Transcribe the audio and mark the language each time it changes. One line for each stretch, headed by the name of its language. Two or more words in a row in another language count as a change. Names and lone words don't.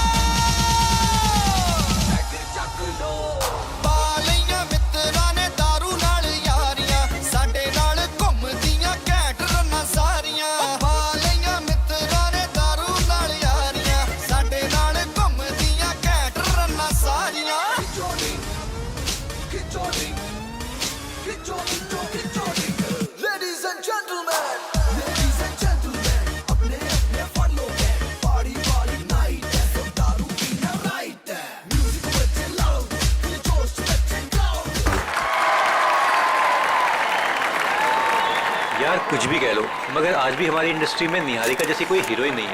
Punjabi: ਪਾ ਲਈਆਂ ਮਿੱਤਰਾਂ ਨੇ ਦਾਰੂ ਨਾਲ ਯਾਰੀਆਂ ਸਾਡੇ ਨਾਲ ਘੁੰਮਦੀਆਂ ਘੈਂਟ ਰੰਨਾਂ ਸਾਰੀਆਂ ਪਾ ਲਈਆਂ ਮਿੱਤਰਾਂ ਨੇ ਦਾਰੂ ਨਾਲ ਯਾਰੀਆਂ ਸਾਡੇ ਨਾਲ ਘੁੰਮਦੀਆਂ ਘੈਂਟ ਰੰਨਾਂ ਸਾਰੀਆਂ
English: Ladies and gentlemen,
Hindi: अपने अपने फन लो है party वाली night है तो दारू पीना right है music बजे loud ये जोश बजे loud यार कुछ भी कह लो मगर आज भी हमारी इंडस्ट्री में निहारिका जैसी कोई हीरोइन नहीं है।